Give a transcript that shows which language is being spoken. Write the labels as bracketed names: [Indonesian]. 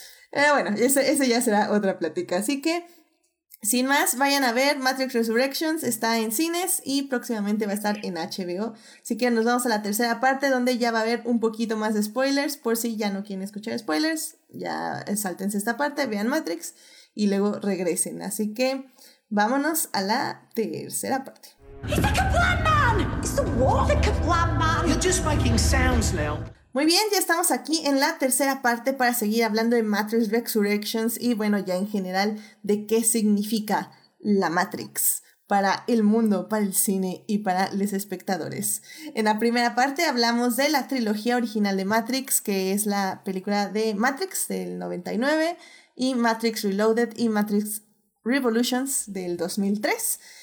[Spanish] Pero bueno, ese ya será otra plática. Así que, sin más, vayan a ver Matrix Resurrections, está en cines y próximamente va a estar en HBO. Así que nos vamos a la tercera parte, donde ya va a haber un poquito más de spoilers, por si ya no quieren escuchar spoilers, ya sáltense esta parte, vean Matrix y luego regresen. Así que, vámonos a la tercera parte. [English] It's the Kablam Man! It's the what? The Kablam Man! You're just making sounds now. [Spanish] Muy bien, ya estamos aquí en la tercera parte para seguir hablando de Matrix Resurrections y bueno, ya en general, de qué significa la Matrix para el mundo, para el cine y para los espectadores. En la primera parte hablamos de la trilogía original de Matrix, que es la película de Matrix del 99 y Matrix Reloaded y Matrix Revolutions del 2003.